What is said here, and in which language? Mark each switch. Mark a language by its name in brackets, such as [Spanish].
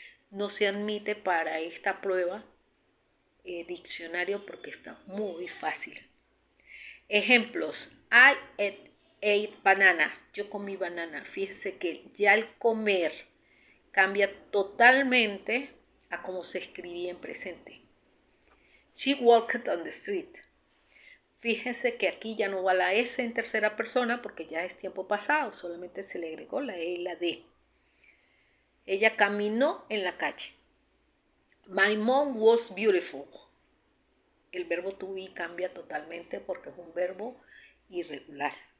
[Spanish] No se admite para esta prueba diccionario porque está muy fácil. Ejemplos. [English] I ate banana. [Spanish] Yo comí banana. Fíjense que ya el comer cambia totalmente a cómo se escribía en presente. [English] She walked on the street. [Spanish] Fíjense que aquí ya no va la S en tercera persona porque ya es tiempo pasado, solamente se le agregó la E y la D. Ella caminó en la calle. [English] My mom was beautiful. [Spanish] El verbo to be cambia totalmente porque es un verbo irregular.